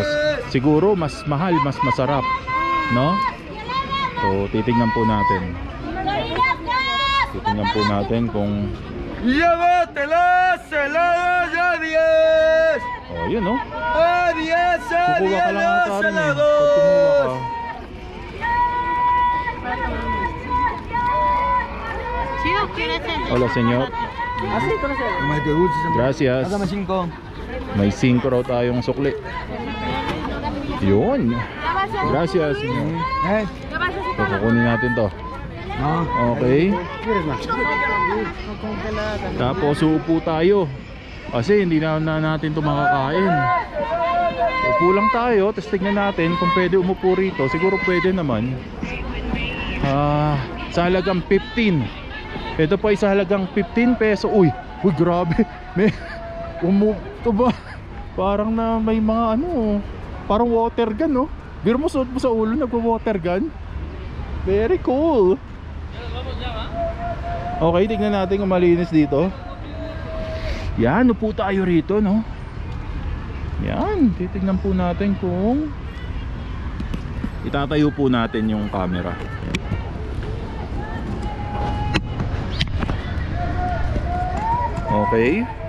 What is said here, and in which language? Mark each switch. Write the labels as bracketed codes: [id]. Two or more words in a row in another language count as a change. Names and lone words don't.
[tl] Siguro mas mahal, mas masarap, no? So titingnan po natin. Titingnan po natin kung oh, yun no? Kukuha ka lang ata rin eh. Pag kumuha ka. [es] Hola señor. Gracias. [tl] May 5 raw tayong sukli. Yun. Gracias. So, kukunin natin to. Okay. Tapos uupo tayo kasi hindi na natin ito makakain. Upo lang tayo, tapos tignan natin kung pwede umupo rito. Siguro pwede naman. Sa halagang 15. Ito pa ay sa halagang 15 peso. Uy, grabe. May ito ba? Parang na may mga ano, parang water gun, no? Biro mo, suot mo sa ulo, nagwa-water gun. [en] Very cool. [tl] Okay, tignan natin kung malinis dito. Yan, upo tayo rito, no? Yan, titignan po natin kung itatayo po natin yung camera. Okay.